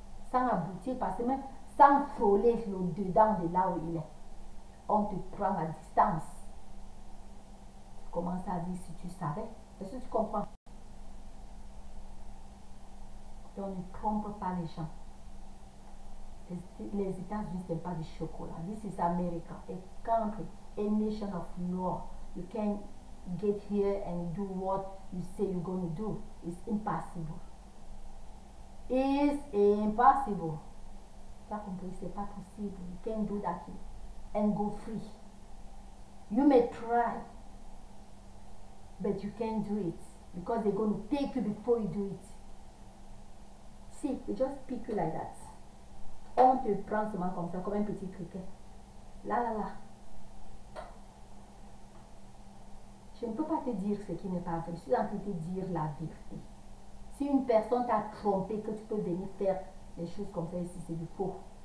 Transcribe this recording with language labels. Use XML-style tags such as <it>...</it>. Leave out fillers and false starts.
<fr>Sans aboutir, parce que même sans frôler le dedans de là où il est. On te prend à distance. Tu commences à dire si tu savais. Est-ce que tu comprends? Donc ne trompe pas les gens. Les États-Unis, ce n'est pas du chocolat.</fr> <en>This is America, a country, a nation of law. You can't get here and do what you say you're going to do. It's impossible. It's impossible.</en> <fr>Tu as compris? C'est pas possible.</fr> <en>You can't do that here and go free. You may try, but you can't do it because they're going to take you before you do it. See, they just pick you like that.</en> <fr>On te prend seulement comme ça, comme un petit criquet. Là. Je ne peux pas te dire ce qui n'est pas vrai. Je suis en train de te dire la vérité. Si une personne t'a trompé, que tu peux venir faire des choses comme ça ici, c'est du faux.</fr>